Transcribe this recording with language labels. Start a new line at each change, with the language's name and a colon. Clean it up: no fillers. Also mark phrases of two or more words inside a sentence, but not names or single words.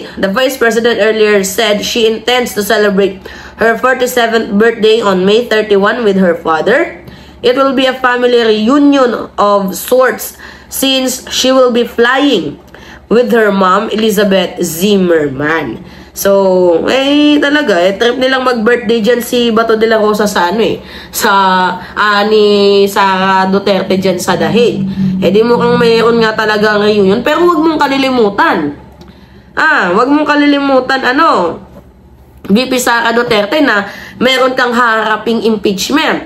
English: The Vice President earlier said she intends to celebrate her 47th birthday on May 31 with her father. It will be a family reunion of sorts since she will be flying with her mom, Elizabeth Zimmerman.
Filipino: So, talaga, trip nilang mag-birthday dyan si Bato de la Rosa sa ni Sara Duterte dyan sa The Hague. Di mukhang mayroon nga talaga ang reunion, pero wag mong kalilimutan. Wag mong kalilimutan, VP Sara Duterte na meron kang haraping impeachment.